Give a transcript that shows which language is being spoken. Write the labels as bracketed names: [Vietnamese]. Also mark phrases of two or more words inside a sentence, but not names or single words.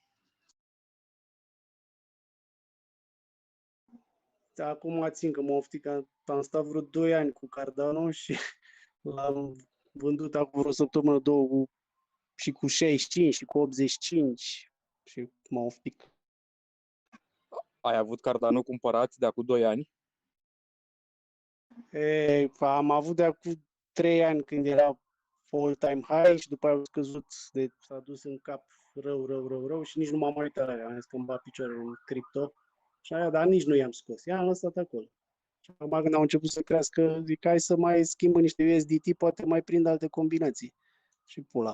[Romanian] Da, acum țin că m-am oftit că am stat vreo 2 ani cu Cardano și l-am vândut acum vreo săptămână, două și cu 65 și cu 85 și m-am oftit. Ai avut Cardano cumpărat de acum 2 ani? Am avut de acum 3 ani când era [English] all-time high [Romanian] și după aia a scăzut, s-a dus în cap rău și nici nu m-am uitat la ea. Am zis că îmi bat picioarele în cripto. Și aia, dar nici nu i-am scos. I-am lăsat acolo. Și acum când au început să crească, zic, hai să mai schimbă niște USDT, poate mai prind alte combinații. Și pula.